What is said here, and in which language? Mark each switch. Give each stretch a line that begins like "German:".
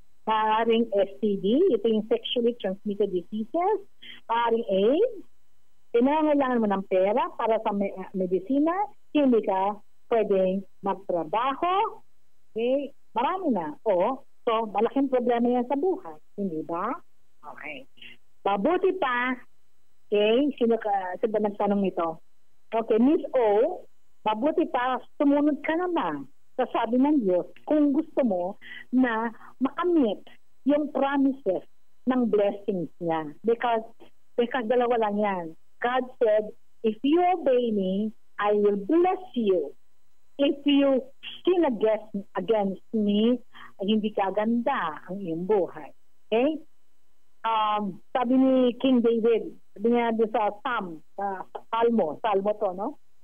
Filipino: Maaaring STD, ito yung sexually transmitted diseases. Maaaring AIDS. Kinangailangan mo ng pera para sa medisina. Hindi ka pwedeng magtrabaho. Okay. Marami na. So, malaking problema yan sa buhay. Hindi ba? Okay. Mabuti pa, okay, sino ba nagtanong nito? Okay, Miss O, mabuti pa, sumunod ka naman sa sabi ng Diyos kung gusto mo na makamit yung promises ng blessings niya.
English: Because
Filipino: dalawa lang yan.
English: God said, if you obey me, I will bless you. If you sin against me,
Filipino: hindi kaganda ang iyong buhay. Okay? Sabi ni King David, sabi niya sa Salmo to, no?